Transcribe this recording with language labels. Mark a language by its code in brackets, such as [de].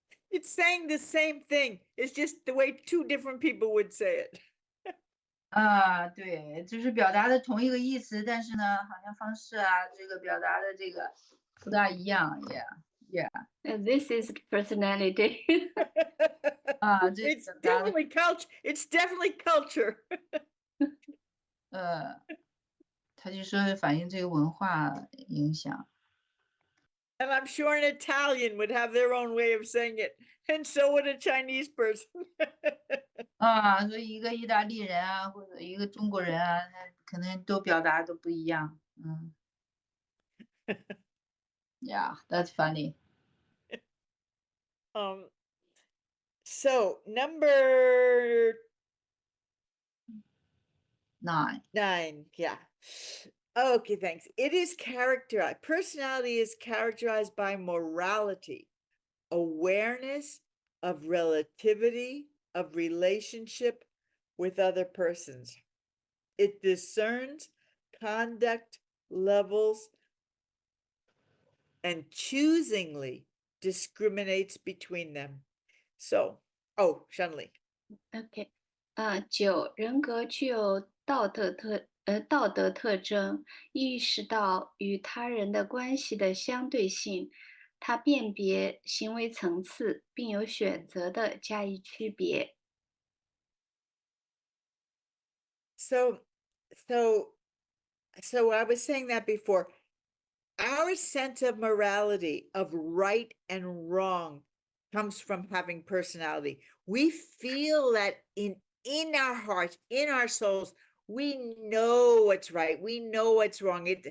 [en] It's saying the same thing. It's just the way two different people would say it. [zh] 对，就是表达的同一个意思，但是呢，好像方式这个表达的这个不大一样，yeah。 [en] This is personality. It's definitely culture. It's definitely culture. [zh] 他就说反映这个文化影响。 [en] And I'm sure an Italian would have their own way of saying it, and so would a Chinese person. [zh] 所以一个意大利人或者一个中国人他可能都表达都不一样。 [en] Yeah, that's funny. So number 9. 9, yeah. Okay, thanks. It is characterized, personality is characterized by morality, awareness of relativity, of relationship with other persons. It discerns conduct levels and choosingly discriminates between them. So, Shanli. OK， [zh] 9人格具有道德特征，意识到与他人的关系的相对性，它辨别行为层次，并有选择的加以区别。 [en] So, so, so I was saying that before. Our sense of morality, of right and wrong, comes from having personality. We feel that in our hearts, in our souls, we know what's right. We know what's wrong.